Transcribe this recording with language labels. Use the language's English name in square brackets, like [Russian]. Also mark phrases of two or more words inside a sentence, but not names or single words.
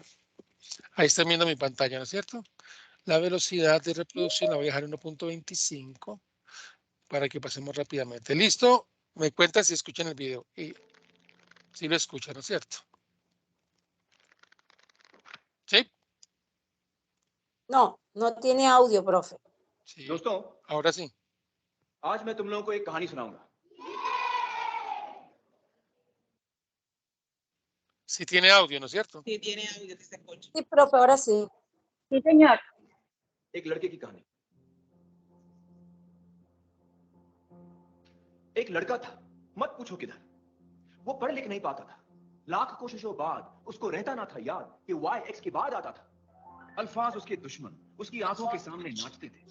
[Spanish] Ahí están viendo mi pantalla, ¿no es cierto? La velocidad de reproducción la voy a dejar en 1.25 para que pasemos rápidamente. ¿Listo? Me cuentan si escuchan el video. Y si lo escuchan, ¿no es cierto? ¿Sí? No, no tiene audio, profe. Sí. दोस्तों, ahora sí. [Hindi] आज मैं तुम लोगों को एक कहानी सुनाऊंगा [Spanish] Sí tiene audio, ¿no es cierto? Sí tiene audio, se escucha. Sí, profe, ahora sí. Sí, señor. [Hindi] एक लड़के की कहानी। एक लड़का था, मत पूछो किधर। वो पढ़ लिख नहीं पाता था। लाख कोशिशों बाद उसको रहता ना था याद कि y x के बाद आता था। अल्फाज उसके दुश्मन उसकी आंखों के सामने नाचते थे।